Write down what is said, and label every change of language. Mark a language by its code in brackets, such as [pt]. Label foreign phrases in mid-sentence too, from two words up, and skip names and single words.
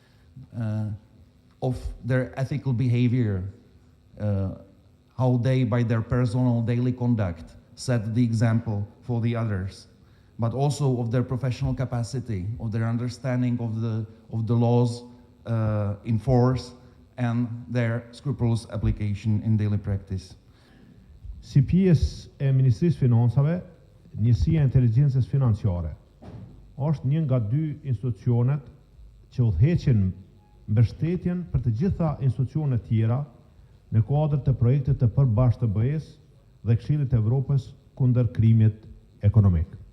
[en] of their ethical behavior, how they, by their personal daily conduct, set the example for the others, but also of their professional capacity, of their understanding of the laws in force, and their scrupulous application in daily practice. [sq] Si pjesë e Ministrisë Financave, Njësia e Inteligjencës Financiare është një nga dy institucionet që udhëheqin mbështetjen për të gjitha institucionet tjera në kuadër të projektit të përbashkët të BE-s dhe Këshillit të Evropës kundër krimit ekonomik.